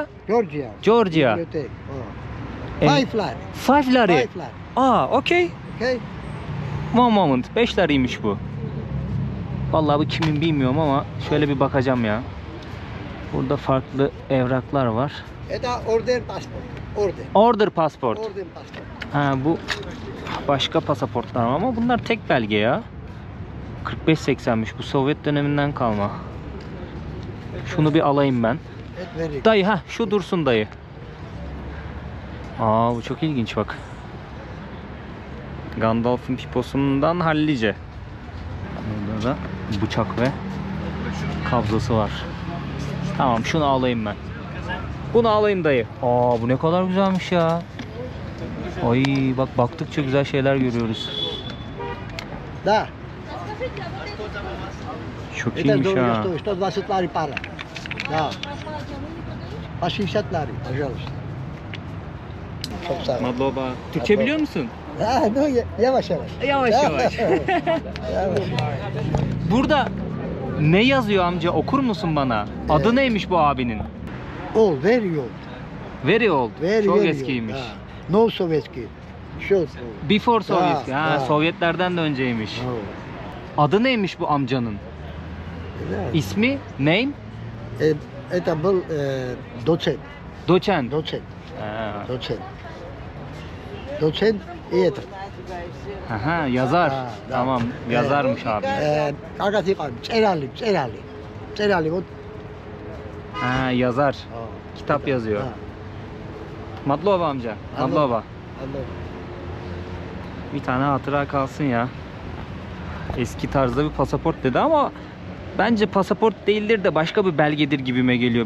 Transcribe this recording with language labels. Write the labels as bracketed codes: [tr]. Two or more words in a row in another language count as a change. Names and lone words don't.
[tr] Georgia. Georgia. Bibliotek. Eh, 5 lari. 5 lari. 5 lari. [en] Aa, okay. Okay? One moment. [tr] 5 lariymiş bu. Vallahi bu kimin bilmiyorum ama şöyle bir bakacağım ya. Burada farklı evraklar var. [ru] Это орден паспорт. Орден. [en] Order passport. [ru] Орден паспорт. [tr] Ha, bu başka pasaportlar ama bunlar tek belge ya. 45.80'miş, bu Sovyet döneminden kalma. Şunu bir alayım ben. [ru] Это very. [tr] Dayı, ha şu dursun dayı. Aa, bu çok ilginç bak. Gandalf'ın piposundan hallice. Burada da bıçak ve kabzası var. Tamam, şunu alayım ben. Bunu alayım dayı. Aa, bu ne kadar güzelmiş ya. Ay bak, baktıkça güzel şeyler görüyoruz. [ru] Да. [tr] Çok [ru] Это [tr] iyiymiş [ru] дорого [tr] ha. [ru] стоит. 120 лари пара. Да. По 60 лари, пожалуйста. [tr] Çok sağ ol. Madloba. Türkçe biliyor musun? Ha, no, yavaş yavaş. Yavaş yavaş. Yavaş. Burada ne yazıyor amca, okur musun bana? Adı neymiş bu abinin? [en] Old, very old. Very old. Very, [tr] Çok [en] very [tr] eskiymiş. [en] old. Ha. No Sovietski. Short. Before Soviet. [tr] Ha, Ha, ha. Sovyetlerden de önceymiş. [en] No. [tr] Adı neymiş bu amcanın? İsmi? [en] Name? [ru] Это был доцент. [tr] Doçent. [ru] Доцент. [tr] Ha. [ru] Доцент. Доцент и это. [tr] Aha, yazar. Ha, Tamam, yazarmış abi. [ru] Как это [ka] წერალი, წერალი. წერალი, [ru] вот. [tr] Ha, yazar. Kitap yazıyor. Ha. Madlova amca. Madlova. Anladım. Bir tane hatıra kalsın ya. Eski tarzda bir pasaport dedi ama bence pasaport değildir de başka bir belgedir gibime geliyor.